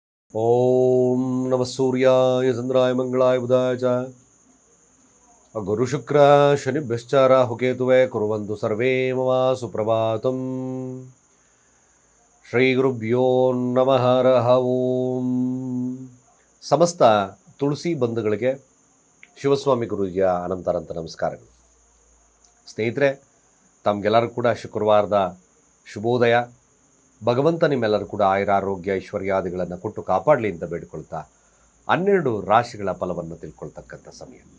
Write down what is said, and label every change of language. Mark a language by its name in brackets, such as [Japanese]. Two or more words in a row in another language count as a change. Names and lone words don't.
[Sanskrit] ಓಂ ನಮಃ ಸೂರ್ಯಾಯ ಚಂದ್ರಾಯ ಮಂಗಳಾಯ ಬುಧಾಯ ಚ ಗುರು ಶುಕ್ರ ಶನಿಭ್ಯಶ್ಚ ರಾಹುಕೇತುವೇ ಕುರ್ವಂತು ಸರ್ವೇ ಮಮ ಸುಪ್ರಭಾತಂ. ಶ್ರೀ ಗುರುಭ್ಯೋ ನಮಃ ಹರಃ ಓಂ. [Kannada] ಸಮಸ್ತ ತುಳಸಿ ಬಂಧುಗಳಿಗೆ ಶಿವಸ್ವಾಮಿ ಗುರೂಜಿಯ ಅನಂತ ನಮಸ್ಕಾರಗಳು. ಸ್ನೇಹಿತರೆ, ತಮಗೆಲ್ಲರೂ ಕೂಡ ಶುಕ್ರವಾರದ ಶುಭೋದಯ. ಭಗವಂತ ನಿಮ್ಮೆಲ್ಲರೂ ಕೂಡ ಆಯುರಾರೋಗ್ಯ ಐಶ್ವರ್ಯಾದಿಗಳನ್ನು ಕೊಟ್ಟು ಕಾಪಾಡಲಿ ಅಂತ ಬೇಡಿಕೊಳ್ತಾ 12 ರಾಶಿಗಳ ಫಲವನ್ನು ತಿಳ್ಕೊಳ್ತಕ್ಕಂಥ ಸಮಯ.